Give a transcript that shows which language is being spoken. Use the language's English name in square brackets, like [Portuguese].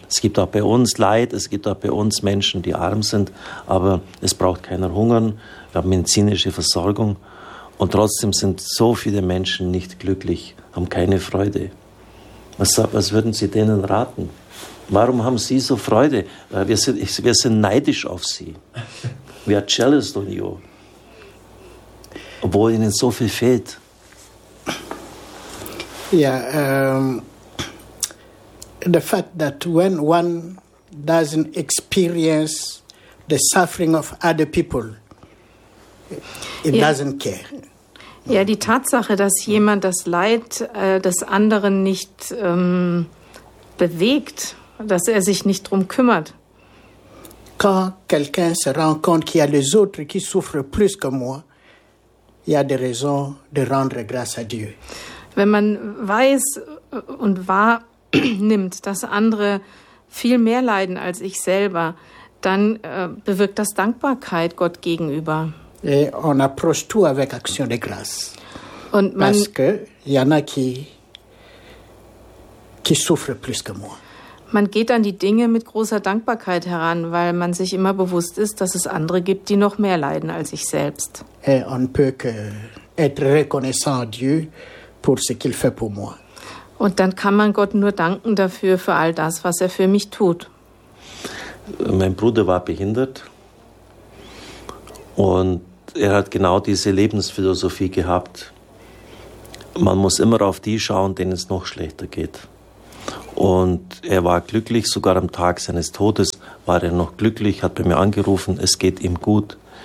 [German] Es gibt auch bei uns Leid, es gibt auch bei uns Menschen, die arm sind, aber es braucht keiner hungern, wir haben medizinische Versorgung und trotzdem sind so viele Menschen nicht glücklich, haben keine Freude. Was würden Sie denen raten? Warum haben Sie so Freude? Wir sind neidisch auf Sie. [English] We are jealous on you. [German] Obwohl Ihnen so viel fehlt. [English] Ja, the fact that when one doesn't experience the suffering of other people, it doesn't care. [German] Ja, die Tatsache, dass jemand das Leid des anderen nicht bewegt, dass er sich nicht drum kümmert. [French] Quand quelqu'un se rend compte qu'il y a les autres qui souffrent plus que moi, il y a des raisons de rendre grâce à Dieu. [German] Wenn man weiß und wahr nimmt, dass andere viel mehr leiden als ich selber, dann bewirkt das Dankbarkeit Gott gegenüber. [French] Et on approche tout avec action de grâce. [German] Und man, [French] parce que y en a qui souffrent plus que moi. [German] Man geht an die Dinge mit großer Dankbarkeit heran, weil man sich immer bewusst ist, dass es andere gibt, die noch mehr leiden als ich selbst. [French] Et on peut que être reconnaissant à Dieu pour ce qu'il fait pour moi. [German] Und dann kann man Gott nur danken dafür, für all das, was er für mich tut. Mein Bruder war behindert. Und er hat genau diese Lebensphilosophie gehabt. Man muss immer auf die schauen, denen es noch schlechter geht. Und er war glücklich, sogar am Tag seines Todes war er noch glücklich, hat bei mir angerufen, es geht ihm gut.